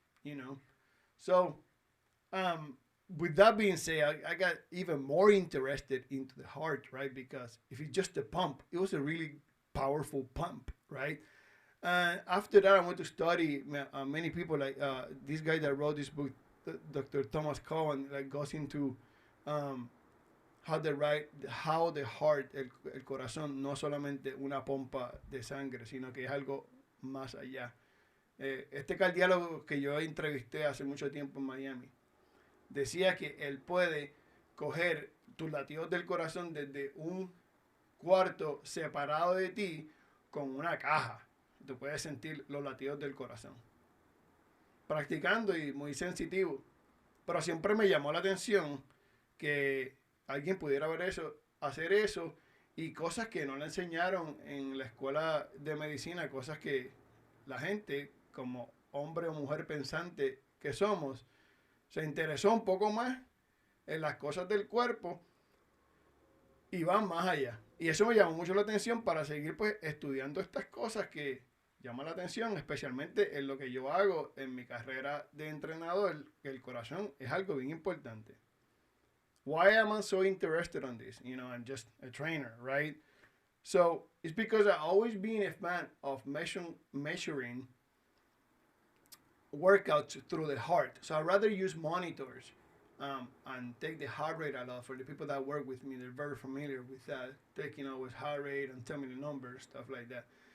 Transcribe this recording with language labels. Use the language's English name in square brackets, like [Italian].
[English] You know, so with that being said, I got even more interested into the heart, right? Because if it's just a pump, it was a really powerful pump, right? And after that, I went to study many people like this guy that wrote this book, Dr. Thomas Cohen, like goes into [Spanish] um, [English] how the heart, [Spanish] el corazón, no solamente una pompa de sangre, sino que es algo más allá. Este cardiólogo que yo entrevisté hace mucho tiempo en Miami decía que él puede coger tus latidos del corazón desde un cuarto separado de ti con una caja. Tú puedes sentir los latidos del corazón. Practicando y muy sensitivo. Pero siempre me llamó la atención que alguien pudiera ver eso, hacer eso y cosas que no le enseñaron en la escuela de medicina, cosas que la gente, como hombre o mujer pensante que somos, se interesó un poco más en las cosas del cuerpo y van más allá. Y eso me llamó mucho la atención para seguir pues estudiando estas cosas que llaman la atención, especialmente en lo que yo hago en mi carrera de entrenador, que el corazón es algo bien importante. [English] Why am I so interested on this? You know, I'm just a trainer, right? So it's because I've always been a fan of measuring workouts through the heart. So I'd rather use monitors and take the heart rate a lot. For the people that work with me, they're very familiar with that, taking always heart rate and tell me the numbers, stuff like that.